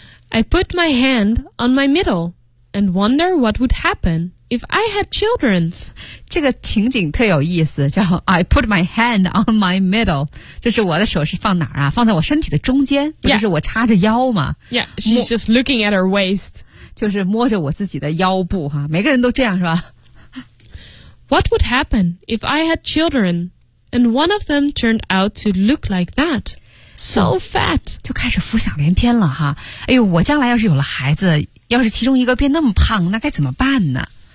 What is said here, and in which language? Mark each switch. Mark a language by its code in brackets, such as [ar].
[en] I put my hand on my middle and wonder what would happen if I had children. [zh] 这个情景特有意思叫 [en] I put my hand on my middle. [zh] 就是我的手是放哪儿啊放在我身体的中间不就是我插着腰吗 [en] Yeah, she's just looking at her waist. [zh] 就是摸着我自己的腰部哈、啊、每个人都这样是吧 [en] What would happen if I had children, and one of them turned out to look like that, so fat? [zh] 就开始浮想联翩了哈。哎呦，我将来要是有了孩子，要是其中一个变那么胖，那该怎么办呢？